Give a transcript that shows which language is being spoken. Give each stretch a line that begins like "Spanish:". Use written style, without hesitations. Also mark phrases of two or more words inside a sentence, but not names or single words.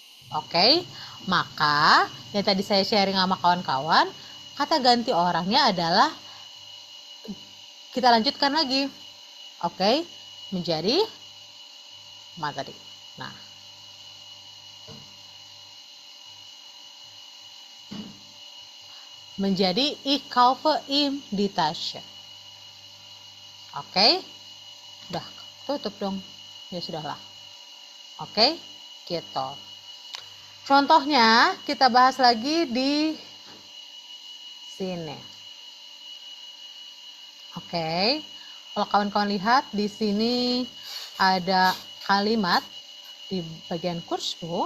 Indonesian: Maka yang tadi saya sharing sama kawan-kawan, kata ganti orangnya adalah, kita lanjutkan lagi. Oke, menjadi mana tadi? Nah, menjadi
German: ich kaufe ihm die Tasche.
Indonesian: Oke, udah tutup dong. Ya sudahlah. Oke, gitu. Contohnya kita bahas lagi di sini. Oke, kalau kawan-kawan lihat di sini ada kalimat di bagian kursku.